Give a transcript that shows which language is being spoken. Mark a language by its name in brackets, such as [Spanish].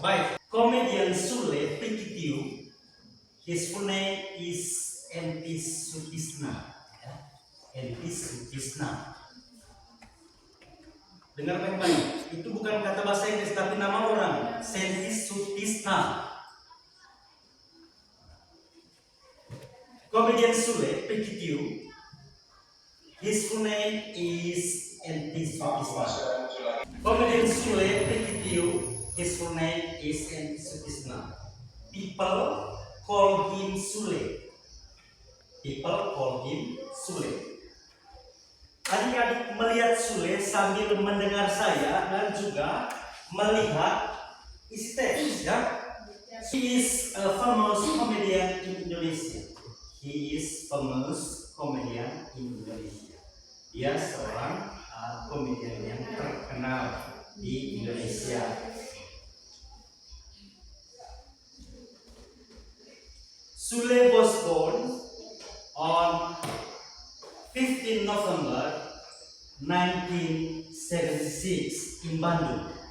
[Indonesian] Baik, komedian [English] Sule Pikitiu, his full name is Entis Sutisna. Entis Sutisna. [Indonesian] Dengar baik-baik, itu bukan kata bahasa Inggris tapi nama orang, Entis Sutisna. Komedian [English] Sule Pikitiu, his full name is Entis Sutisna. [Indonesian] Komedian [English] Sule Pikitiu, his full name is Entis Sutisna. People call him Sule. People call him Sule. [Indonesian] Adik-adik melihat Sule sambil mendengar saya dan juga melihat isi teks, ya. [English] He is a famous comedian in Indonesia. He is famous comedian in Indonesia. [Indonesian] Dia seorang komedian yang terkenal di Indonesia. [English] Sule was born on 15 November 1976 in Bandung.